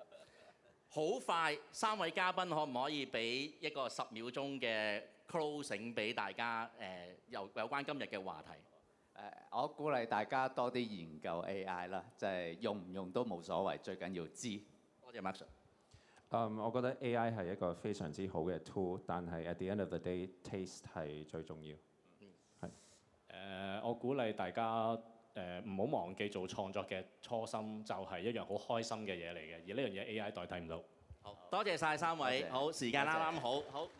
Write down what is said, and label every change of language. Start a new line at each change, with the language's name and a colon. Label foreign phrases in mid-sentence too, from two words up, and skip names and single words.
Cantonese: 好快，3位嘉賓可唔可以俾一個10秒鐘嘅 closing 俾大家？有關今日嘅話題。我鼓勵大家多啲研究 AI 啦，即係用唔用都冇所謂，最緊要知。多謝 Max。我覺得 AI 係一個非常之好嘅 tool， 但係
English: at the end of the day，
Cantonese: taste 係最重要。我鼓勵大家唔好忘記做創作嘅初心，就係一樣好開心嘅嘢嚟嘅，而呢樣嘢 AI 代替唔到。好，多謝晒3位。好，時間啱啱好。